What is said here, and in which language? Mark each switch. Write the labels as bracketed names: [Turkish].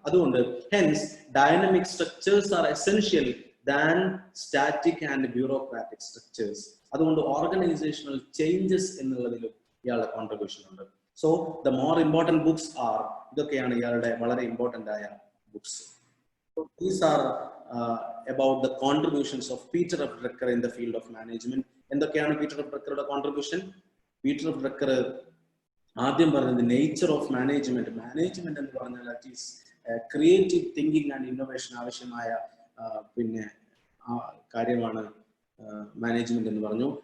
[Malayalam] അതുകൊണ്ട് [English] hence dynamic structures are essential than static and bureaucratic structures. [Malayalam] അതുകൊണ്ട് organisational changes എന്നുള്ളതിലും ഇയാളുടെ contribution ഉണ്ട്. [English] so the more important books are, [Malayalam] ഇതൊക്കെയാണ് ഇയാളുടെ വളരെ ഇമ്പോർട്ടന്റ് ആയ books. [English] So these are about the contributions of Peter F. Drucker in the field of management. [Malayalam] എന്തൊക്കെയാണ് Peter F ഡ്രക്കറുടെ contribution? Peter F Drucker ആദ്യം പറഞ്ഞത് nature of management. Management എന്ന് പറഞ്ഞാൽ [English] that is creative thinking and innovation [Malayalam] ആവശ്യമായ പിന്നെ കാര്യമാണ് management എന്ന് പറഞ്ഞു.